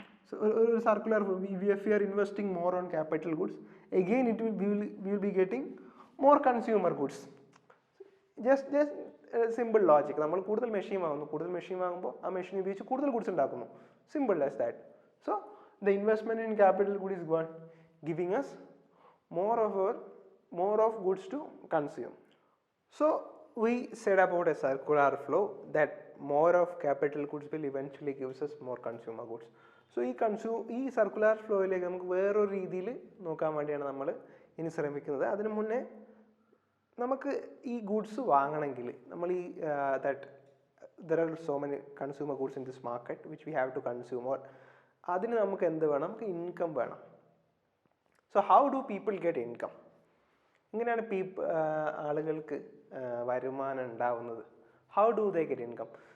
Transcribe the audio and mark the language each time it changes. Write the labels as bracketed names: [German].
[English] So a circular, if we are investing more on capital goods, again we will be getting more consumer goods. Just simple logic. [Malayalam] നമ്മൾ കൂടുതൽ machine വാങ്ങുമ്പോൾ ആ machine ഉപയോഗിച്ച് കൂടുതൽ goods ഉണ്ടാക്കുന്നു. [English] Simple as that. So the investment in capital good is what? Giving us more of goods to consume. So we said about a circular flow that more of capital goods will eventually gives us more consumer goods. [Malayalam] So ഈ circular ഫ്ലോയിലേക്ക് നമുക്ക് വേറൊരു രീതിയിൽ നോക്കാൻ വേണ്ടിയാണ് നമ്മൾ ഇനി ശ്രമിക്കുന്നത്. അതിനു മുന്നേ നമുക്ക് ഈ ഗുഡ്സ് വാങ്ങണമെങ്കിൽ നമ്മൾ ഈ [English] that there are so many consumer goods in this market which we have to consume, or [Malayalam] അതിന് നമുക്ക് എന്ത് വേണം? നമുക്ക് ഇൻകം വേണം. [English] So how do people get income? [Malayalam] ഇങ്ങനെയാണ് ആളുകൾക്ക് വരുമാനം ഉണ്ടാവുന്നത്. [English] How do they get income?